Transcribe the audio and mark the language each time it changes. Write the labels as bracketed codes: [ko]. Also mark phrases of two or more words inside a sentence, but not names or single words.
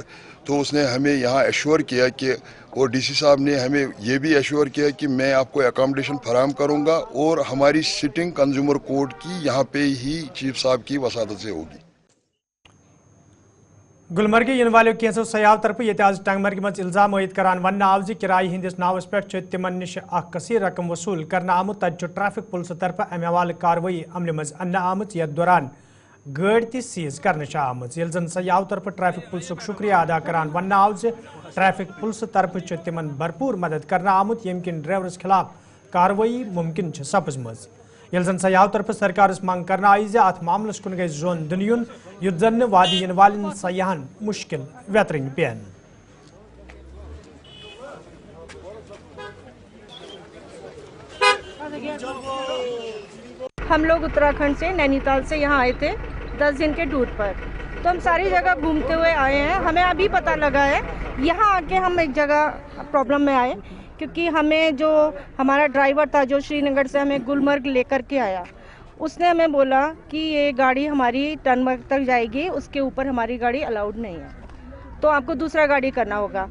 [hi] तो उसने हमें यहाँ एश्योर किया कि और डीसी साहब ने हमें ये भी एश्योर किया कि मैं आपको अकोमोडेशन फराहम करूँगा और हमारी सिटिंग [en] consumer court [hi] की यहाँ पे ही चीफ साहब की वसादत से होगी। [ks] गुलमर्ग इन वाले कैंसो सयाह तरफ ये आज टंगमर्ग मज इल्जाम आयद करान वन आव ज किराए हंदिस नावस पे तिमन निश कसीर रकम वसूल करना आमुत तत [en] traffic police [ks] तरफ अमे हवाले कार्रवाई अमल मज अन्न आमुत यथ दौरान गाड़ी त सीज करने आमुत यल जन सयाह तरफ [en] traffic police [ks] शुक्रिया अदा करान वन आव ज [en] traffic police [ks] तरफ तिमन भरपूर मदद करना आमुत यम किन ड्राइवरस खिलाफ कार्रवाई मुमकिन सपजमज। यल जन सयाह तरफ सरकार मांग करना आई अत मामलस कुन गई जोन दुन युत जन वादी इन वाल सयाहन मुश्किल वेतरन पेन। [hi] हम लोग उत्तराखंड से नैनीताल से यहाँ आए थे 10 दिन के टूर पर, तो हम सारी जगह घूमते हुए आए हैं। हमें अभी पता लगा है यहाँ आके हम एक जगह प्रॉब्लम में आए, क्योंकि हमें जो हमारा ड्राइवर था जो श्रीनगर से हमें गुलमर्ग लेकर के आया, उसने हमें बोला कि ये गाड़ी हमारी टनमर्ग तक जाएगी, उसके ऊपर हमारी गाड़ी अलाउड नहीं है, तो आपको दूसरा गाड़ी करना होगा।